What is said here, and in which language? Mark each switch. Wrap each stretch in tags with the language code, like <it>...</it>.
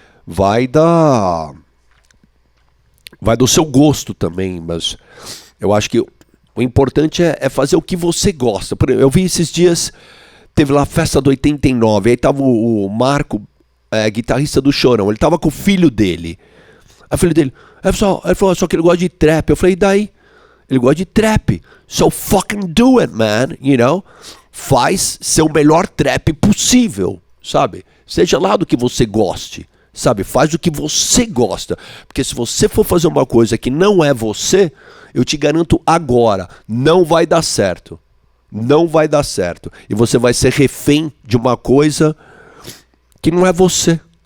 <pt>Vai do seu gosto também, mas eu acho que o importante é fazer o que você gosta. Por exemplo, eu vi esses dias, teve lá a festa do 89, aí tava o Marco, guitarrista do Chorão, ele tava com o filho dele. Aí o filho dele, ele falou, só que ele gosta de trap. Eu falei, e daí? Ele gosta de trap.</pt> <en>So fucking do it, man, you know?</en> <pt>Faz seu melhor trap possível, sabe? Seja lá do que você goste, sabe? Faz o que você gosta. Porque se você for fazer uma coisa que não é você, eu te garanto agora, não vai dar certo. Não vai dar certo. E você vai ser refém de uma coisa que não é você.</pt>